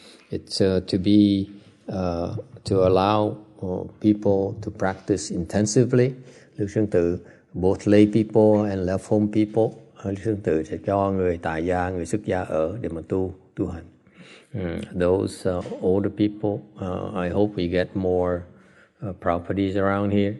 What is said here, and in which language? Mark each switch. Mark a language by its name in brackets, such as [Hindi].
[English] It's to be to allow people to practice intensively. Lưu Sơn Tự, both lay people and left home people. [Vietnamese] Lưu Sơn Tự sẽ cho người tại gia, người xuất gia ở để mà tu hành. [English] Those older people, I hope we get more properties around here.